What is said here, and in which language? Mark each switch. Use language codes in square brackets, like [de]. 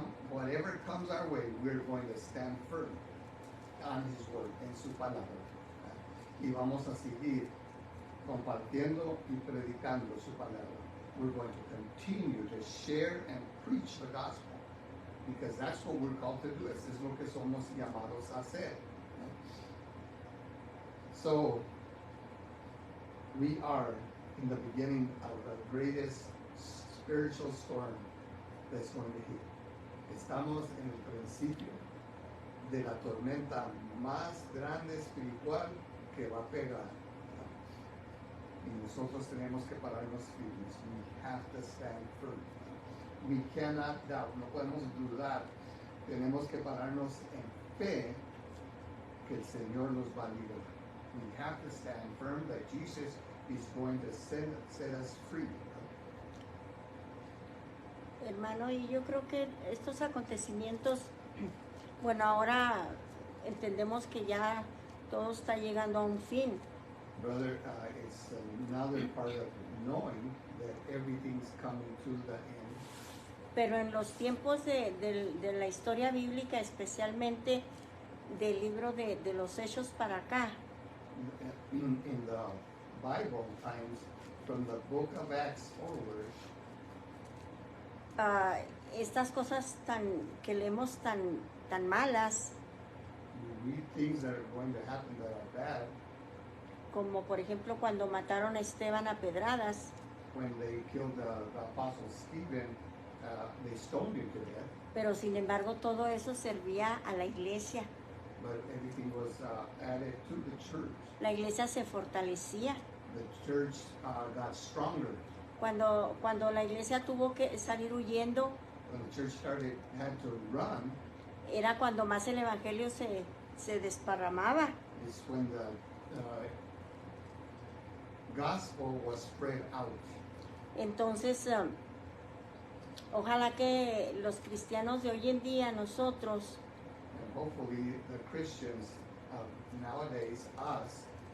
[en] Whatever comes our way, we're going to stand firm on His Word, [es] en su palabra. Y vamos a seguir compartiendo y predicando su palabra. [en] We're going to continue to share and preach the gospel, because that's what we're called to do. [es] Eso es lo que somos llamados a hacer. [en] So, we are in the beginning of the greatest spiritual storm that's going to hit. [es] Estamos en el principio de la tormenta más grande espiritual que va a pegar. Y nosotros tenemos que pararnos firmes. [en] We have to stand firm. We cannot doubt. [es] No podemos dudar. Tenemos que pararnos en fe que el Señor nos va a liberar. [en] We have to stand firm that Jesus is going to set us free. [es] hermano, y yo creo que estos acontecimientos, bueno, ahora entendemos que ya todo está llegando a un fin, [en] Brother, it's another part of knowing that everything's coming to the end. [es] pero en los tiempos de la historia bíblica, especialmente del libro de los Hechos para acá, [en] In the Bible times, from the book of Acts forward, [es] estas cosas que leemos tan malas, [en] you read things that are going to happen that are bad. [es] como por ejemplo cuando mataron a Esteban a pedradas, [en] When they killed the apostle Stephen, they stoned him to death, [es] pero sin embargo todo eso servía a la iglesia. [en] but everything was added to the church. [es] La iglesia se fortalecía. [en] The church got stronger. [es] Cuando la iglesia tuvo que salir huyendo, [en] When the church had to run, [es] era cuando más el evangelio se desparramaba. [en] is when the gospel was spread out. [es] Entonces, ojalá que los cristianos de hoy en día, nosotros, [en] And hopefully the Christians nowadays, us,